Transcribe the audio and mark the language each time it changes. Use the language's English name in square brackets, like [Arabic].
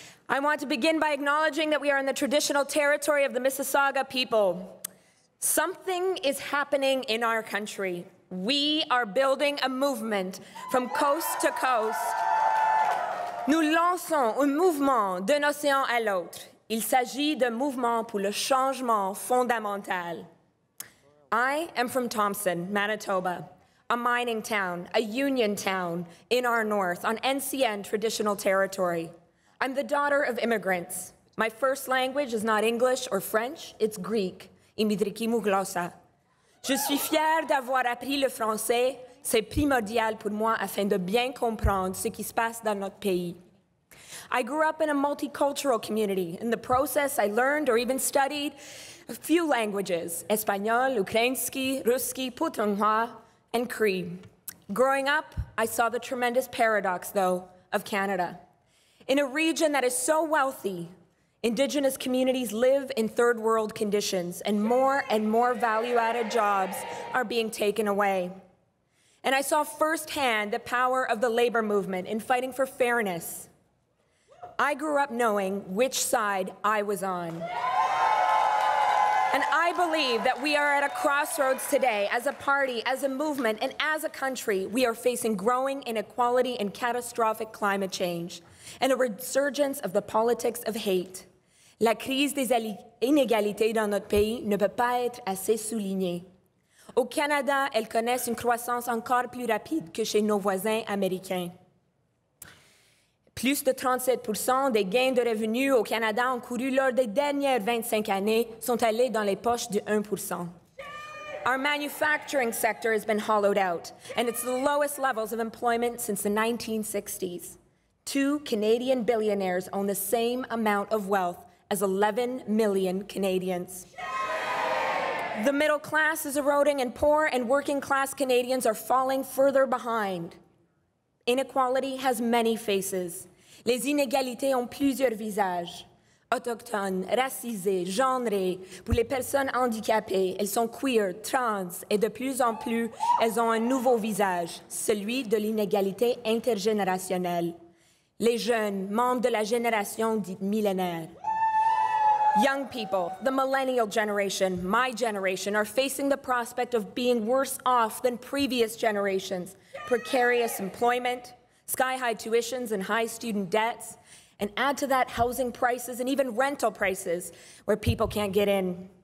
[English] I want to begin by acknowledging that we are in the traditional territory of the Mississauga people. Something is happening in our country. We are building a movement from coast to coast. [French] Nous lançons un mouvement d'un océan à l'autre. Il s'agit d'un mouvement pour le changement fondamental. [English] I am from Thompson, Manitoba, a mining town, a union town in our north on NCN traditional territory. I'm the daughter of immigrants. My first language is not English or French, it's Greek, [Greek] imidriki glossa. [French] Je suis fière d'avoir appris le français, c'est primordial pour moi afin de bien comprendre ce qui se passe dans notre pays. [English] I grew up in a multicultural community. In the process, I learned or even studied a few languages, Espanol, Ukrainsky, Ruski, Putonghua, and Cree. Growing up, I saw the tremendous paradox, though, of Canada. In a region that is so wealthy, Indigenous communities live in third world conditions, and more value-added jobs are being taken away. And I saw firsthand the power of the labor movement in fighting for fairness. I grew up knowing which side I was on. And I believe that we are at a crossroads today as a party, as a movement, and as a country. We are facing growing inequality and catastrophic climate change, and a resurgence of the politics of hate. [French] La crise des inégalités dans notre pays ne peut pas être assez soulignée. Au Canada, elles connaissent une croissance encore plus rapide que chez nos voisins américains. Plus de 37% des gains de revenus au Canada encourus lors des dernières 25 années sont allés dans les poches du 1%. [English] Our manufacturing sector has been hollowed out, and it's the lowest levels of employment since the 1960s. 2 Canadian billionaires own the same amount of wealth as 11 million Canadians. The middle class is eroding, and poor and working class Canadians are falling further behind. Inequality has many faces. [French] Les inégalités ont plusieurs visages. Autochtones, racisées, genrées. Pour les personnes handicapées, elles sont queer, trans, et de plus en plus, elles ont un nouveau visage, celui de l'inégalité intergénérationnelle. Les jeunes, membres de la génération dite millénaire. [English] Young people, the millennial generation, my generation, are facing the prospect of being worse off than previous generations. Precarious employment, sky-high tuitions and high student debts, And add to that housing prices and even rental prices where people can't get in.